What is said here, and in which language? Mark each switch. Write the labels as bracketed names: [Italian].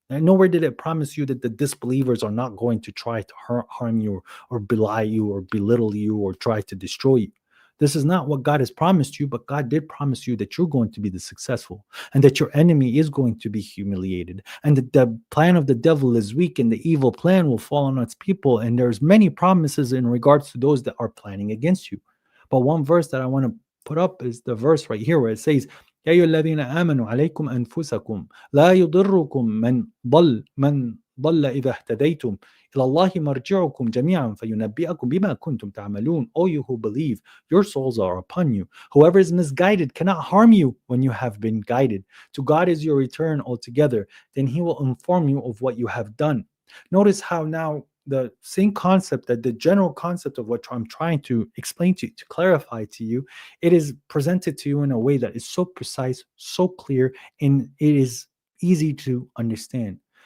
[English] And nowhere did it promise you that the disbelievers are not going to try to harm you, or belie you, or belittle you, or try to destroy you. This is not what God has promised you, but God did promise you that you're going to be the successful, and that your enemy is going to be humiliated, and that the plan of the devil is weak, and the evil plan will fall on its people. And there's many promises in regards to those that are planning against you. But one verse that I want to put up is the verse right here where it says, [Arabic] يا أيها الذين آمنوا عليكم أنفسكم لا يضركم من ضل إذا اهتديتم إلى الله مرجعكم جميعا فينبئكم بما كنتم تعملون. [English] O you who believe, your souls are upon you. Whoever is misguided cannot harm you when you have been guided. To God is your return altogether. Then he will inform you of what you have done. Notice how now the same concept, that the general concept of what I'm trying to explain to you, to clarify to you, it is presented to you in a way that is so precise, so clear, and it is easy to understand.